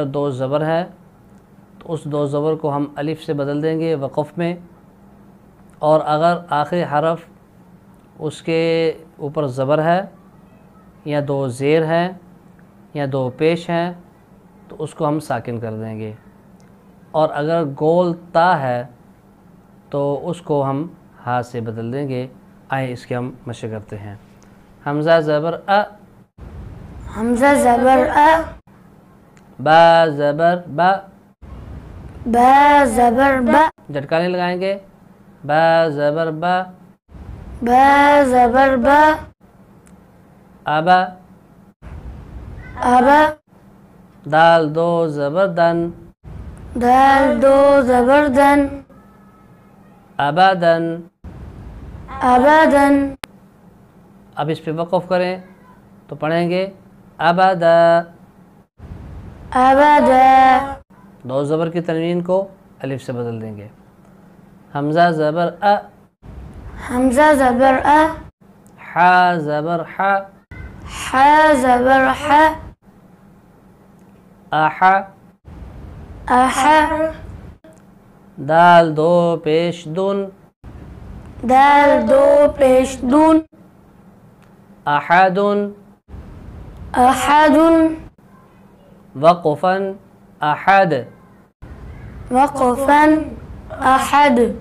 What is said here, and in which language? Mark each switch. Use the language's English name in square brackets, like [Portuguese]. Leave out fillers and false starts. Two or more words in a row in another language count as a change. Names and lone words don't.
[Urdu] 2 زبر ہے تو اس 2 زبر کو ہم الف سے بدل دیں گے وقف میں، اور اگر آخری حرف اس کے اوپر زبر ہے یا 2 زیر ہیں یا 2 پیش ہیں تو اس کو ہم ساکن کر دیں گے، اور اگر گول تا ہے تو اس کو ہم ہاتھ سے بدل دیں گے۔ آئیں اس کے ہم مشق کرتے ہیں۔ حمزہ زبر ا، حمزہ زبر ا، با زبر با، با زبر با، جھٹکا نہیں لگائیں گے، با زبر با، با زبر با، ابا، ابا، دال 2 زبر دن، دال 2 زبر دن، ابدن۔ ابدن۔ اب اس پہ وقف کریں تو پڑھیں گے ابدا۔ ابدا۔ 2 زبر کی تنوین کو الف سے بدل دیں گے۔ حمزہ زبر ا، حمزہ زبر ا، ح زبر ح، ح زبر ح، اح، اح، دال 2 پیش دن، دال 2 پیش دون، احدن، احد، وقفا احد، وقفا احد۔